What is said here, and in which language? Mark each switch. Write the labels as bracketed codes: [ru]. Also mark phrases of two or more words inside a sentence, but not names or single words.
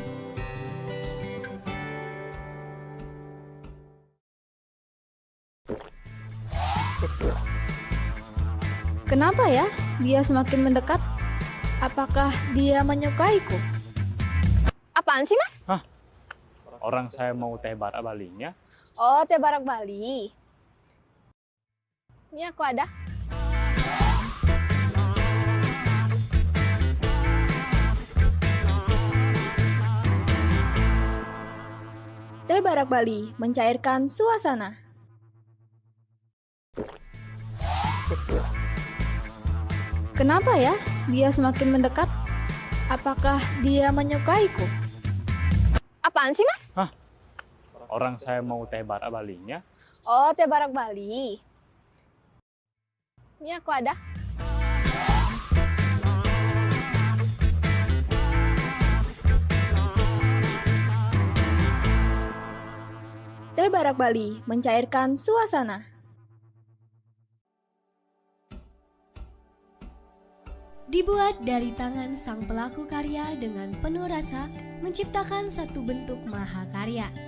[id] Kenapa ya dia semakin mendekat? Apakah dia menyukaiku? Apaan sih, Mas? Hah? Orang saya mau teh barak Balinya. Oh, teh barak Bali. Ini aku ada. Teh barak Bali mencairkan suasana. Kenapa ya dia semakin mendekat? Apakah dia menyukaiku? Apaan sih, Mas? Hah? Orang saya mau teh barak Balinya. Oh, teh barak Bali. Ini aku ada. Teh barak Bali mencairkan suasana. Dibuat dari tangan sang pelaku karya dengan penuh rasa, menciptakan satu bentuk mahakarya.